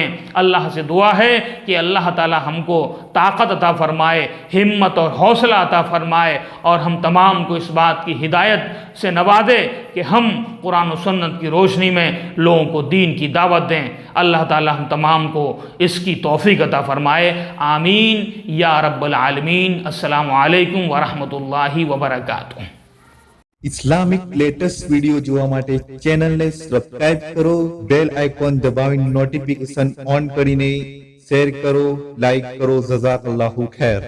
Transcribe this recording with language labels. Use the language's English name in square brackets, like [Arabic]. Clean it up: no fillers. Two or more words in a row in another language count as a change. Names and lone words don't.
[Urdu] اللہ سے دعا ہے کہ اللہ تعالی ہم کو طاقت عطا فرمائے، ہمت اور حوصلہ عطا فرمائے، اور ہم تمام کو اس بات کی ہدایت سے نوازے کہ ہم قرآن و سنت کی روشنی میں لوگوں کو دین کی دعوت دیں۔ اللہ تعالی ہم تمام کو اس کی توفیق عطا فرمائے، آمین یا رب العالمین۔ السلام علیکم ورحمۃ اللہ وبرکاتہ۔ [English] Islamic latest video [Gujarati] જોવા માટે ચેનલને સબસ્ક્રાઇબ કરો, [English] bell icon [Gujarati] દબાવીને [English] notification on [Gujarati] કરીને શેર કરો, લાઈક કરો. [Arabic] جزاك الله خير.